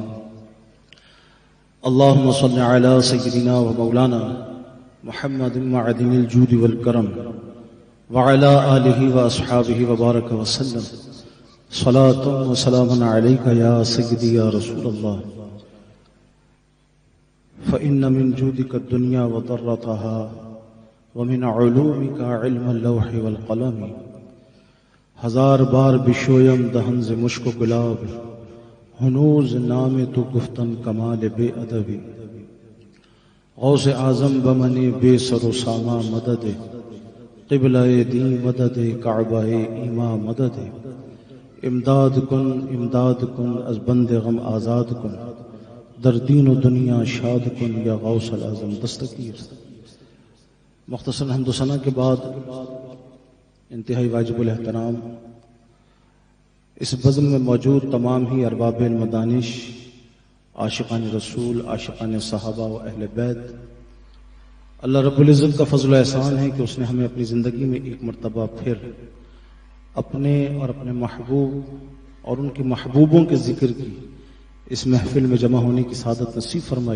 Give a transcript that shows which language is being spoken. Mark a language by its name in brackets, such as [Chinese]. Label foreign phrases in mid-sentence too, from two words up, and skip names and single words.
[Arabic] اللهم صل على سيدنا ومولانا محمد معدن الجود والكرم وعلى آله وأصحابه وبارك وسلم. صلاة وسلام عليك يا سيدي يا رسول الله. فإن من جودك الدنيا وضرتها ومن علومك علم اللوح والقلم. [Persian] ہزار بار بشویم دہن ز مشک و گلاب ہنوز نام تو گفتن کمال بے ادبی. غوث اعظم بمن بے سر و ساما مدد قبلہ دین مدد کعبہ ایما مدد. امداد کن از بند غم آزاد کن در دین و دنیا شاد کن یا غوث الاعظم دستگیر. [Urdu] مختصر حمد و ثنا کے بعد انتہائی واجب الاحترام اس بزم میں موجود تمام ہی ارباب المدانش، عاشقان رسول، عاشقان صحابہ و اہل بیت، اللہ رب العزت کا فضل و احسان ہے کہ اس نے ہمیں اپنی زندگی میں ایک مرتبہ پھر اپنے اور اپنے محبوب اور ان کے محبوبوں کے ذکر کی اس محفل میں جمع ہونے کی سعادت نصیب فرمائی.